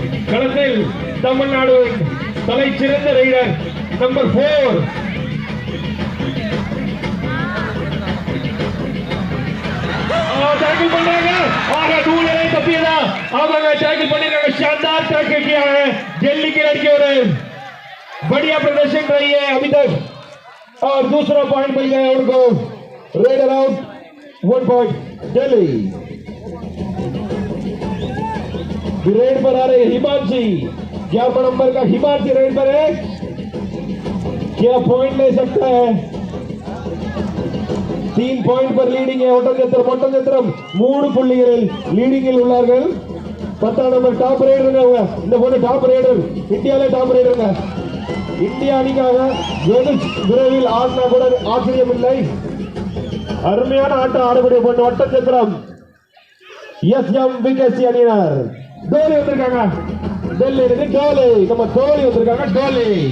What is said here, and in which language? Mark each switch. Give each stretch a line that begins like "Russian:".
Tamil: களத்தில் தமிழ்நாடு தலை சிறந்த ரைடர் நம்பர் 4 टैकल பண்றாங்க. ஆக தூளை தப்பியதா அவங்க टैकल பண்ணிருக்காங்க.
Hindi: शानदार टैकल किया है दिल्ली की लड़कियों ने. बढ़िया प्रदर्शन रही है अभी तक और दूसरा पॉइंट मिल गया उनको. Raider out 1 point Delhi. Red पर आ रहे हिमांशी. 11 नंबर का हिमांशी रेड पर है. क्या पॉइंट ले सकता है? 3 पॉइंट पर लीडिंग है ओटंजत्रम
Tamil: 3 புள்ளிகளில் லீடிங்கில் உள்ளார்கள். 10 நம்பர் டாப் ரைடருங்க. இந்த போன டாப் ரைடர் இந்தியாவிலே டாப் ரைடருங்க. இந்தியா அணிக்காக விரைவில் ஆடினா கூட ஆச்சரியம் இல்லை. அருமையான ஆட்டம் ஆடக்கூடிய போன ஓட்டஞ்சத்திரம் எஸ்எம்விகேசி அணியினர். டோலி வந்திருக்காங்க. டெல்லி இருக்கு டோலி. நம்ம டோலி வந்திருக்காங்க. டோலி